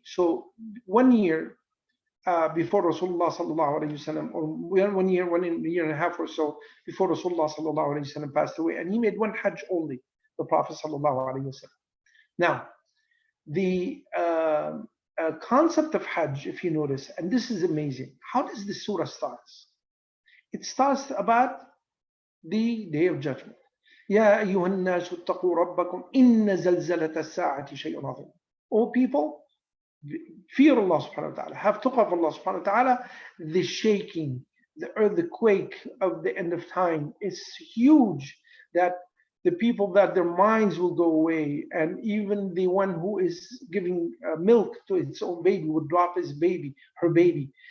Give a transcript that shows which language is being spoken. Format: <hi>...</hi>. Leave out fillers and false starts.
<en>So 1 year before Rasulullah sallallahu alayhi wasallam, or 1 year, 1 year and a half or so before Rasulullah sallallahu alayhi wasallam passed away, and he made one Hajj only, the Prophet sallallahu alayhi wasallam. Now, the concept of Hajj, if you notice, and this is amazing, how does the surah start? It starts about the Day of Judgment.</en> <ar>يا أيها الناس اتقوا ربكم إن زلزلة الساعة شيء عظيم.</ar> <en>O people, fear Allah subhanahu wa ta'ala, have taqwa of Allah subhanahu wa ta'ala. The shaking, the earthquake of the end of time is huge, that the people, that their minds will go away, and even the one who is giving milk to its own baby will drop her baby.</en>